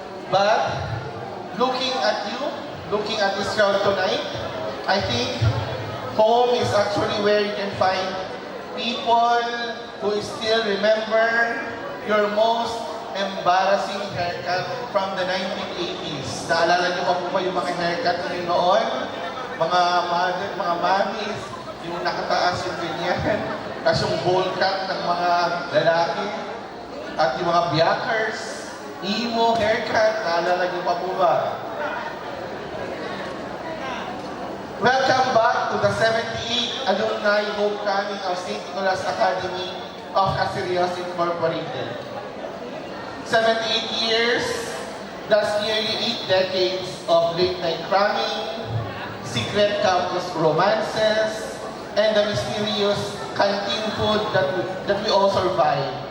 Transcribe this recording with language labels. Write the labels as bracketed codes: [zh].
[en] But looking at you, looking at this crowd tonight, I think home is actually where you can find people who still remember your most embarrassing haircut from the 1980s. [tl] Naalala niyo pa po ba yung mga haircut na noon? Mga mother, mga mommies, yung nakataas yung ganyan, tapos yung bowl cut ng mga lalaki, at yung mga biakers, emo haircut, naalala niyo pa po ba? [en] Welcome back to the 78th Alumni Homecoming of St. Nicholas Academy of Asirios Incorporated. 78 years, that's nearly 8 decades of late-night cramming, secret campus romances, and the mysterious canteen food that we all survive.